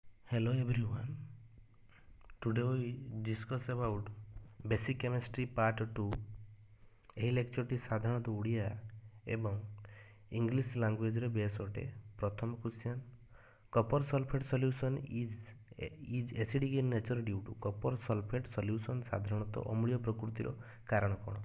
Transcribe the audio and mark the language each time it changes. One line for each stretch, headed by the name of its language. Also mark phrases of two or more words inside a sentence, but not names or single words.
English: Hello everyone. Today we discuss about basic chemistry part 2.
Odia: ଏହି ଲେକ୍ଚରଟି ସାଧାରଣତଃ ଓଡ଼ିଆ ଏବଂ
English: English languagere
Odia: ବେସ୍ ଅଟେ।
English: ପ୍ରଥମ କ୍ୱେଶ୍ଚନ୍, copper sulphate solution is acidic in nature due to. copper sulphate solution
Odia: ସାଧାରଣତଃ ଅମ୍ଳୀୟ ପ୍ରକୃତିର କାରଣ କ'ଣ?